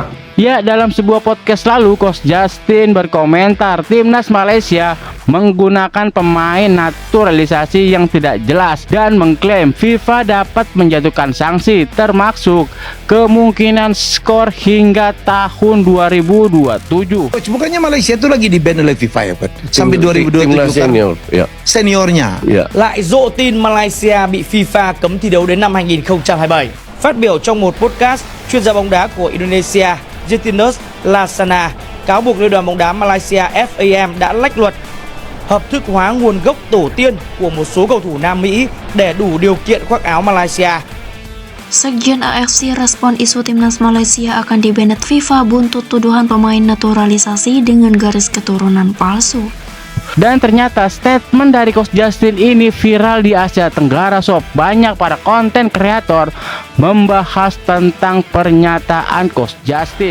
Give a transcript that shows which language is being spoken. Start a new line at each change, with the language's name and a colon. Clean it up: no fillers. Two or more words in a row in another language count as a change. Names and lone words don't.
Indonesian: Ya, dalam sebuah podcast lalu, Coach Justin berkomentar timnas Malaysia menggunakan pemain naturalisasi yang tidak jelas dan mengklaim FIFA dapat menjatuhkan sanksi termasuk kemungkinan skor hingga tahun 2027. Coach, bukannya Malaysia itu lagi di-ban oleh FIFA ya, Coach? Sampai 2027 timnas senior, ya. Seniornya. Ya.
Vietnamese: Lại rộ tin Malaysia bị FIFA cấm thi đấu đến năm 2027. Phát biểu trong một podcast, chuyên gia bóng đá của Indonesia Justinus Laksana cáo buộc Liên đoàn bóng đá Malaysia FAM đã lách luật, hợp thức hóa nguồn gốc tổ tiên của một số cầu thủ Nam Mỹ để đủ điều kiện khoác áo Malaysia.
Indonesian: Sekjen AFC respon isu timnas Malaysia akan dibanet FIFA buntut tuduhan pemain naturalisasi dengan garis keturunan palsu. Dan ternyata statement dari Coach Justin ini viral di Asia Tenggara sob. Banyak para konten kreator membahas tentang pernyataan Coach Justin.